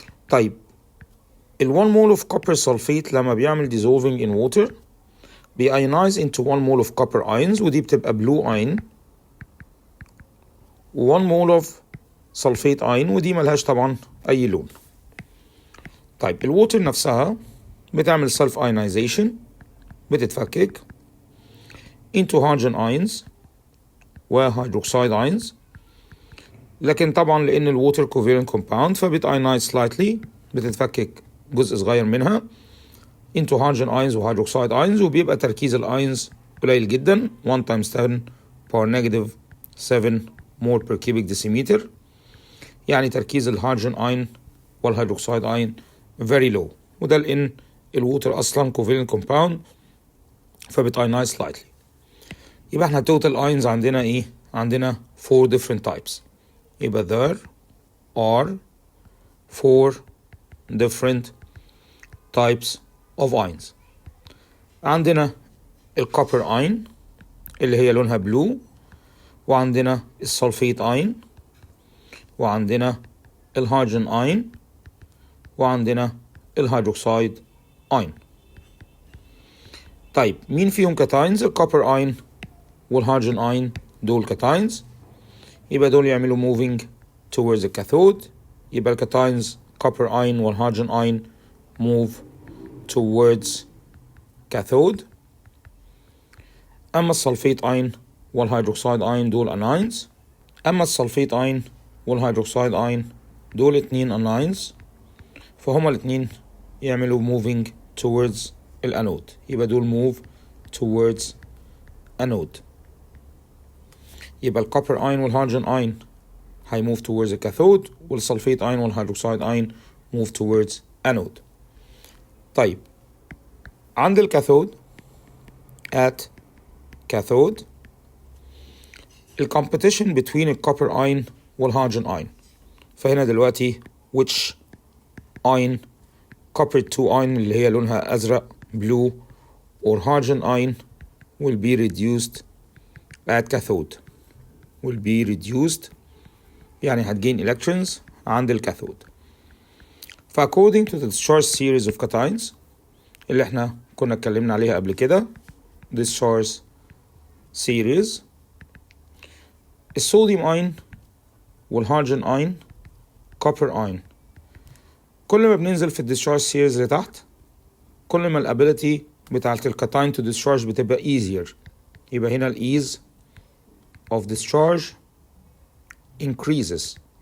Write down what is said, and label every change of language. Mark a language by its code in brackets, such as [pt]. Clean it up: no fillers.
[en] طيب ال 1 mole of copper sulfate [ar] لما بيعمل [en] dissolving in water بيionize into 1 mole of copper ions ودي بتبقى blue ion، و 1 mole of sulfate ion [ar] ودي ملهاش طبعا أي لون. طيب الووتر نفسها بتعمل [en] self ionization، بتتفكك into hydrogen ions و hydroxide ions، لكن طبعا لأن الووتر covalent compound فبتionize slightly، بتتفكك جزء صغير منها into hydrogen ions و hydroxide ions، [ar] وبيبقى تركيز الاينز قليل جدا [en] 1 times 10 power negative 7 mole per cubic decimeter، [ar] يعني تركيز الهيدروجين اين والهيدروكسيد اين [en] very low، [ar] وده لان الووتر اصلا covalent compound فبتاينايز slightly. يبقى احنا total ions عندنا ايه؟ عندنا 4 different types. [en] يبقى there are 4 different types of ions. [ar] عندنا الكوبر اين اللي هي لونها بلو، وعندنا السلفيت اين، وعندنا الهيدروجين اين، وعندنا الهيدروكسيد اين. طيب مين فيهم كاتاينز؟ الكوبر اين والهيدروجين اين دول كاتاينز، يبقى دول يعملوا [en] moving towards the cathode، [ar] يبقى الكاتاينز copper ion والهيدروجين اين [en] move towards cathode. [ar] أما السلفيت اين والهيدروكسيد اين دول اناينز، أما السلفيت اين والهيدروكسيد اين دول اتنين اناينز، فهما الاتنين يعملوا [en] moving towards [ar] الانود، يبقى دول [en] move towards anode. [ar] يبقى الكوبر اين والهيدروجين اين هي move towards الكاثود، والسلفيت اين والهيدروكسيد اين [en] move towards anode. طيب عند الكاثود at cathode الcompetition between الكوبر ion والهيدروجين ion، [ar] فهنا دلوقتي [en] which ion copper 2 ion [ar] اللي هي لونها أزرق [en] blue or hydrogen ion will be reduced at cathode، will be reduced [ar] يعني هتgain electrons عند الكاثود. [en] according to the discharge series of cations [ar] اللي احنا كنا اتكلمنا عليها قبل كده discharge series، الصوديوم اين والهيدروجين اين كوبر اين، كل ما بننزل في الديscharge series لتحت كل ما الابيليتي بتاعت الكاتاين to discharge بتبقى easier، يبقى هنا [en] ease of discharge increases